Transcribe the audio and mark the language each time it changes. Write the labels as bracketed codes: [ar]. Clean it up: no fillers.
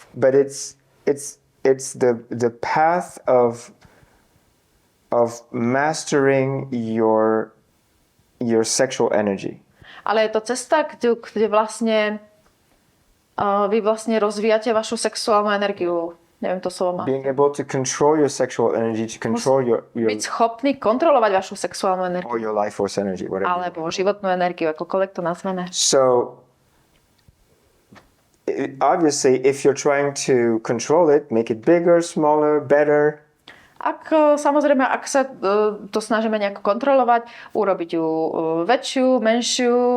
[en] But it's the path of mastering your sexual energy. [sk] Ale je to cesta, kde vlastne vy vlastne rozvíjate vašu sexuálnu energiu. Neviem to slovo má. [en] Being able to control your sexual energy, to control your [sk] Byť schopný kontrolovať vašu sexuálnu energiu. [en] or your life force energy, whatever. [sk] Alebo životnú energiu, akokoľvek to nazveme. [en] So obviously, if you're trying to control it, make it bigger, smaller, better. [sk] Samozrejme, ak sa to snažíme nejako kontrolovať, urobiť ju väčšiu, menšiu,